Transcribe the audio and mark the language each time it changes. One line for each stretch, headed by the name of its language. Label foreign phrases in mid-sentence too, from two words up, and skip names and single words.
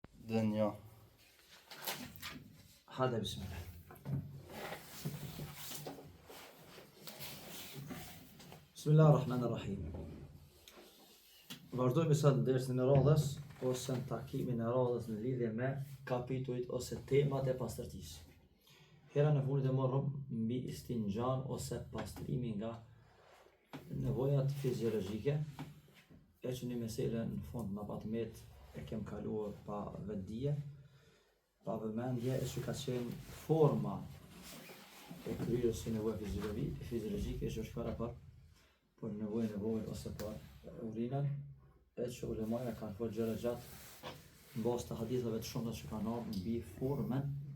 Arabic: الدنيا. هذا بسم الله. بسم الله الرحمن الرحيم.
Albanian: Vazhdojmë sot dersin e radhës ose në takimin e radhës në lidhje me kapitujt ose temat e pastërtisë. Hera në fundit e morëm mbi istinxhan ose pastrimi nga nevojat fiziologjike, e që një mesele në fund në patmet e kem kaluar pa vetdije, pa vëmendje, e që ka qenë forma e kryerjes së nevojave fiziologjike që është fara për nevojën e vogël ose për urinën, e që ulemaja kanë folë gjëra gjatë në bazë të haditheve të shumta që kanë ardhur mbi formën